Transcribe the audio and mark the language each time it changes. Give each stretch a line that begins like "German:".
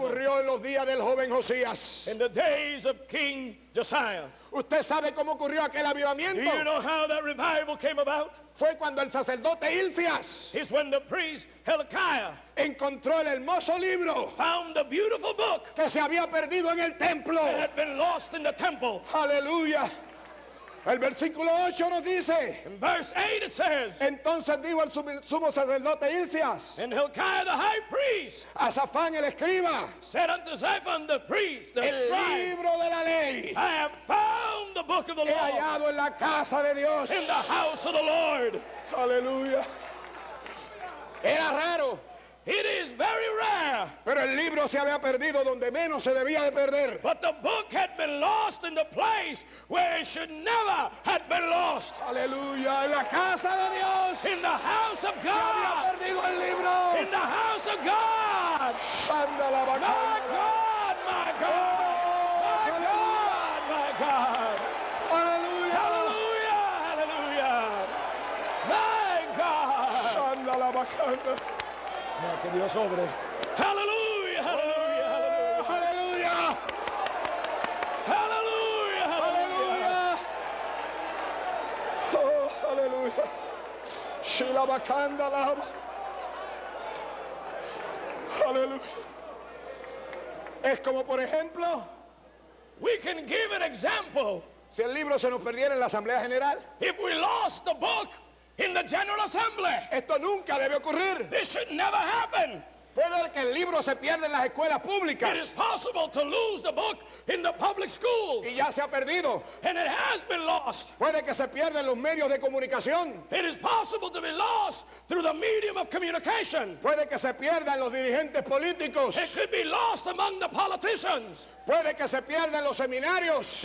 Spanish: ocurrió en los días del joven Josías.
English: in the days of King Josiah.
Spanish: ¿Usted sabe cómo ocurrió aquel
English: Do
Spanish: avivamiento?
English: you know how that revival came about?
Spanish: Fue cuando el sacerdote Hilcias
English: It's when the priest Hilkiah
Spanish: encontró el hermoso libro
English: found the beautiful book
Spanish: que se había perdido en el templo.
English: that had been lost in the temple.
Spanish: Aleluya. El versículo 8 nos dice:
English: In verse 8 it says,
Spanish: entonces dijo el sumo sacerdote Hilcias
English: and Hilkiah the high priest
Spanish: a Safán el escriba,
English: said unto Shaphan the priest, the
Spanish: el
English: scribe,
Spanish: libro de la ley
English: I have found the book of the
Spanish: he
English: law
Spanish: hallado en la casa de Dios.
English: in the house of the Lord.
Spanish: Aleluya. Era raro,
English: It is very rare,
Spanish: pero el libro se había perdido donde menos se debía de perder.
English: but the book had been lost in the place where it should never have been lost.
Spanish: Aleluya. En la casa de Dios
English: In the house of
Spanish: se había
English: God.
Spanish: perdido el libro.
English: In the house of God. Anda la My bacana. God, my God. My God, my God.
Spanish: Aleluya.
English: Hallelujah, hallelujah. My God. Anda la bacana.
Spanish: Mira que Dios obre. Hallelujah, hallelujah, hallelujah. Aleluya.
English: Hallelujah, hallelujah.
Spanish: Aleluya. Oh, aleluya. Shila bacana la. Aleluya. Es como, por ejemplo,
English: We can give an example.
Spanish: si el libro se nos perdiera en la Asamblea General.
English: If we lost the book in the General Assembly,
Spanish: Esto nunca debe ocurrir.
English: this should never happen.
Spanish: Puede ser que el libro se pierda en las escuelas
English: It
Spanish: públicas
English: is possible to lose the book in the public schools,
Spanish: y ya se ha perdido.
English: and it has been lost.
Spanish: Puede que se pierda en los medios de comunicación.
English: It is possible to be lost through the medium of communication.
Spanish: Puede que se pierda en los dirigentes políticos.
English: It could be lost among the politicians.
Spanish: Puede que se pierda en los seminarios